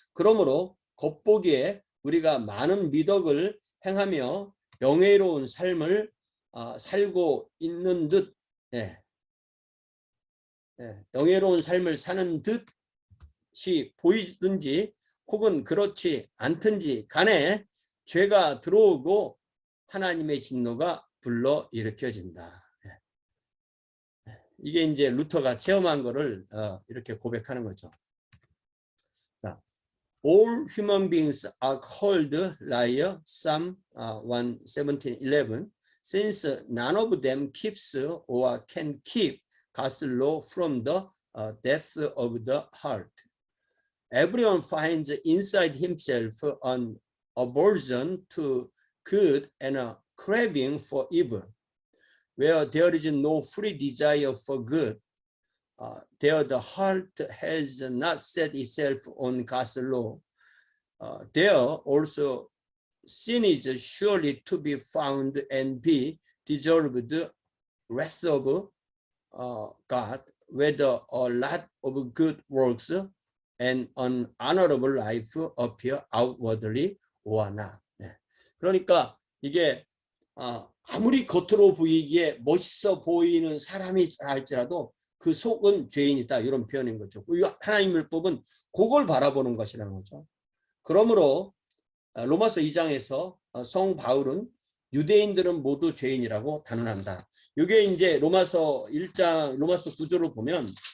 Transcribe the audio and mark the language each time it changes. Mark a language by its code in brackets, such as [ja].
[ko] 그러므로 겉보기에 우리가 많은 미덕을 행하며 영예로운 삶을 살고 있는 듯, 영예로운 삶을 사는 듯이 보이든지 혹은 그렇지 않든지 간에 죄가 들어오고 하나님의 진노가 불러 일으켜진다. 이게 이제 루터가 체험한 거를 이렇게 고백하는 거죠. 자, [en] All human beings are called liar, Psalm 1:17-11, since none of them keeps or can keep God's law from the depth of the heart. Everyone finds inside himself an aversion to good and a craving for evil. Where there is no free desire for good, there the heart has not set itself on God's law. There also sin is surely to be found and be deserved wrath of God, whether a lot of good works and an honorable life appear outwardly or not. [ko] 그러니까 이게 아무리 겉으로 보이기에 멋있어 보이는 사람이 할지라도 그 속은 죄인이다, 이런 표현인 거죠. 하나님 율법은 그걸 바라보는 것이라는 거죠. 그러므로 로마서 2장에서 성 바울은 유대인들은 모두 죄인이라고 단언한다. 이게 이제 로마서 1장, 로마서 9절을 보면